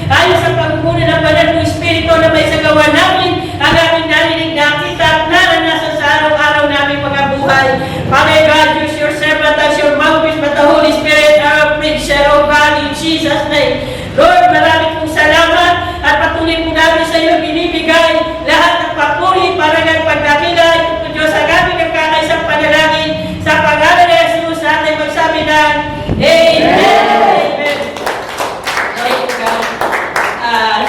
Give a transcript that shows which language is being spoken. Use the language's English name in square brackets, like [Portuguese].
[Filipino] Ayon sa pagmumuna ng banal ng Espiritu na may sagawa namin, ang aming narinig, nakita at naranasan sa araw-araw namin mga buhay. [English] Father God, use your servant as your mouthpiece, but the Holy Spirit, our preacher, O God, in Jesus' name. [Filipino] Lord, maraming pong salamat at patuloy po namin sa iyo binibigay lahat ng papuri, parangal, pagdakila, ito Diyos ang aming nagkakaisang panalangin sa pangalan ni Jesus sa ating magsabi ng Amen. [English] Amen. Thank you, God.